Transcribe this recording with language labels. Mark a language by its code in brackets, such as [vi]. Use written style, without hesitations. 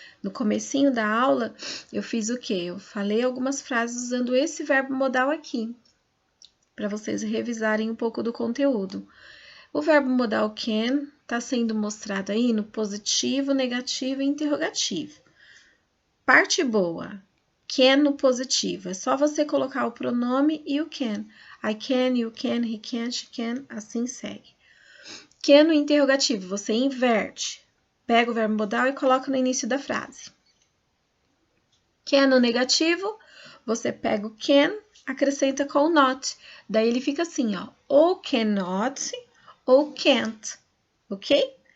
[pt] No comecinho da aula, eu fiz o quê? Eu falei algumas frases usando esse verbo modal aqui, para vocês revisarem um pouco do conteúdo. O verbo modal can está sendo mostrado aí no positivo, negativo e interrogativo. Parte boa, can no positivo. É só você colocar o pronome e o can. [en] I can, you can, he can, she can, [pt] assim segue. Can no interrogativo, você inverte. Pega o verbo modal e coloca no início da frase. Can no negativo, você pega o can, acrescenta com o not. Daí ele fica assim, ó. Ou cannot ou can't, ok?